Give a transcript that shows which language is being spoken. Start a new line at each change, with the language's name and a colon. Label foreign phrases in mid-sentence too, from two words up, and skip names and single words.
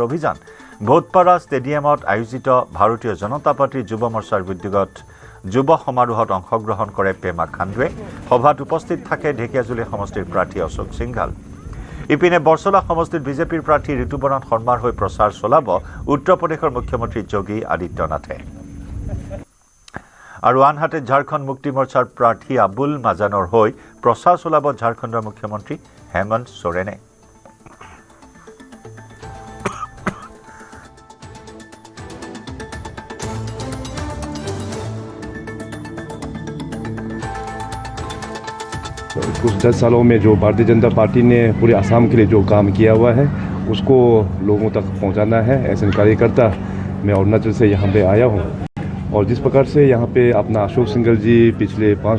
Assamese: অভিযান ভোটপাৰা ষ্টেডিয়ামত আয়োজিত ভাৰতীয় জনতা পাৰ্টীৰ যুৱ মৰ্চাৰ উদ্যোগত যুৱ সমাৰোহত অংশগ্ৰহণ কৰে পেমা খাণ্ডুৱে সভাত উপস্থিত থাকে ঢেকিয়াজুলি সমষ্টিৰ প্ৰাৰ্থী অশোক সিংঘাল ইপিনে বৰছলা সমষ্টিত বিজেপিৰ প্ৰাৰ্থী ঋতুপৰ্ণ শৰ্মাৰ হৈ প্ৰচাৰ চলাব উত্তৰ প্ৰদেশৰ মুখ্যমন্ত্ৰী যোগী আদিত্যনাথে আৰু আনহাতে ঝাৰখণ্ড মুক্তি মৰ্চাৰ প্ৰাৰ্থী আবুল মাজানৰ হৈ প্ৰচাৰ চলাব ঝাৰখণ্ডৰ মুখ্যমন্ত্ৰী হেমন্ত সোৰেনে
Hindi: कुछ 10 सालों में जो भारतीय जनता पार्टी ने पूरे असम के लिए जो काम किया हुआ है उसको लोगों तक पहुंचाना है ऐसे कार्यकर्ता मैं अरुणाचल से यहाँ पे आया हूँ और जिस प्रकार से यहाँ पे अपना अशोक सिंघल जी पिछले 5